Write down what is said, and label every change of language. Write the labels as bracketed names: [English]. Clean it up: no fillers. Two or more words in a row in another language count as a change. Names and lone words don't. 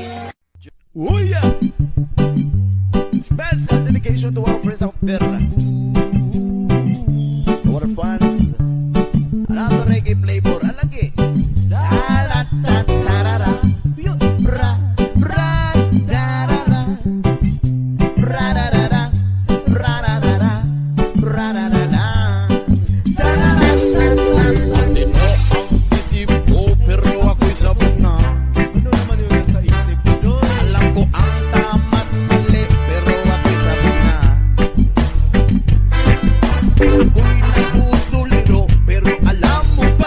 [English] Oh yeah! Special dedication to our friends out there. Our fans. Another reggae flavor. Alagi. Da-da-da-da-da-da. Bra, bra, da-da-da. Ra-da-da-da. Ra-da-da-da. Ra-da-da-da. Da-da-da-da-da. [Filipino] Di mo ang isip ko, pero ako'y sabog na. Ano naman yun sa isip ko doon? Alam ko ang tama't mali, pero ako'y sabog na. Ako'y nagtutuliro, pero alam mo ba?